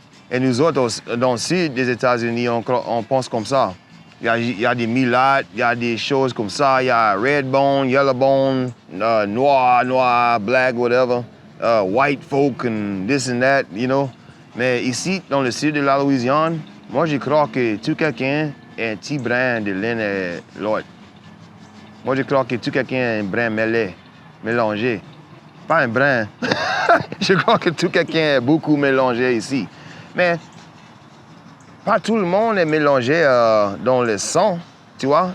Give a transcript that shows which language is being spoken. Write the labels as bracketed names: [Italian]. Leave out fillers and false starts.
[French] Et nous autres, dans le sud des États-Unis, on pense comme ça. Il y a des mulattes, il y a des choses comme ça. Il y a [English] red bone, yellow bone, noir, black, whatever. White folk and this and that, you know. [French] Mais ici, dans le sud de la Louisiane, moi, je crois que tout quelqu'un est un petit brin de l'un et l'autre. Moi, je crois que tout quelqu'un est un brin mêlé, mélangé. Pas un brin. Je crois que tout quelqu'un est beaucoup mélangé ici. Mais pas tout le monde est mélangé dans le sang, tu vois.